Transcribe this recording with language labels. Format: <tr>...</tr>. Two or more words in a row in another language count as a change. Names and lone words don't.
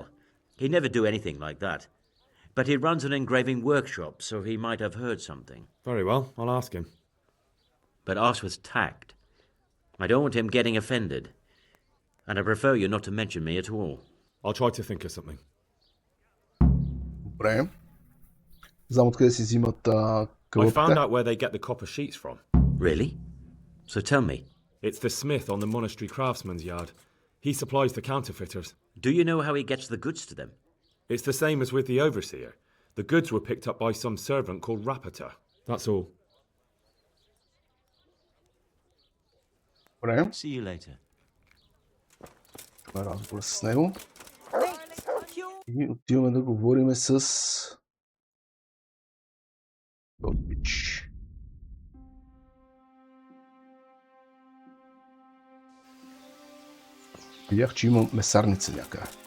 <en>He'd never do anything like that. But he runs an engraving workshop, so he might have heard something. Very well, I'll ask him. But ask with tact. I don't want him getting offended. And I prefer you not to mention me at all. I'll try to think of something.</en> <bg>Добре. Знам откъде си взимат</bg> <en>I</en> <bg>кълъпите.</bg> <en>found out where they get the copper sheets from. Really? So tell me. It's the smith on the monastery craftsman's yard. He supplies the counterfeiters. Do you know how he gets the goods to them? It's the same as with the overseer. The goods were picked up by some servant called Rapata. That's all.</en> <bg>Добре.</bg> <en>See you later.</en> <bg>Това е разговор с него. И отиваме да говорим с... Blackridge. Видях, че има месарница някъде.</bg>